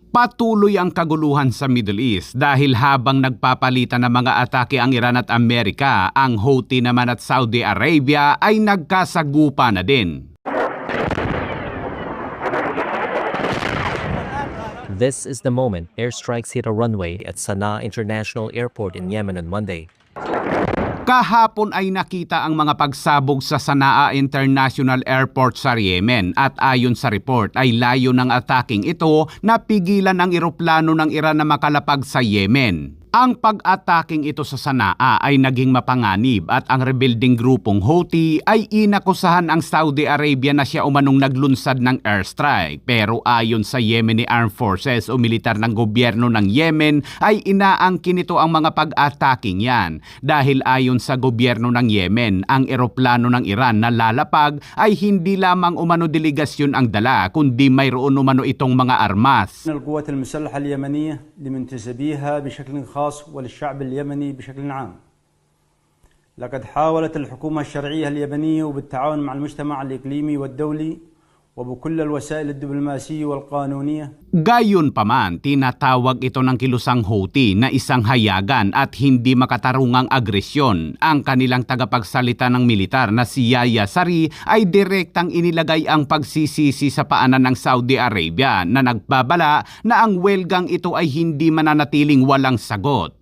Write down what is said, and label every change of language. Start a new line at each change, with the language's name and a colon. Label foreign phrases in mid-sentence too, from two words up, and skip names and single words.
Filipino: Patuloy ang kaguluhan sa Middle East dahil habang nagpapalitan ng mga atake ang Iran at Amerika, ang Houthi naman at Saudi Arabia ay nagkasagupa na din.
English: This is the moment airstrikes hit a runway at Sana'a International Airport in Yemen on Monday.
Filipino: Kahapon ay nakita ang mga pagsabog sa Sana'a International Airport sa Yemen at ayon sa report ay layo ng ataking ito na pigilan ang eroplano ng Iran na makalapag sa Yemen. Ang pag-ataking ito sa Sana'a ay naging mapanganib at ang rebuilding grupong Houthi ay inakusahan ang Saudi Arabia na siya umanong naglunsad ng airstrike. Pero ayon sa Yemeni Armed Forces o militar ng gobyerno ng Yemen ay inaangkin nito ang mga pag-ataking yan. Dahil ayon sa gobyerno ng Yemen, ang eroplano ng Iran na lalapag ay hindi lamang umano delegasyon ang dala kundi mayroon umano itong mga armas.
Arabic: القوات المسلحة اليمنية لمنتسبيها بشكل خاص وللشعب اليمني بشكل عام. لقد حاولت الحكومة الشرعية اليمنية وبالتعاون مع المجتمع الإقليمي والدولي وبكل الوسائل الدبلوماسية والقانونية.
Filipino: Gayunpaman, tinatawag ito ng kilusang Houthi na isang hayagan at hindi makatarungang agresyon. Ang kanilang tagapagsalita ng militar na si Yahya Saree ay direktang inilagay ang pagsisisi sa paanan ng Saudi Arabia na nagbabala na ang welgang ito ay hindi mananatiling walang sagot.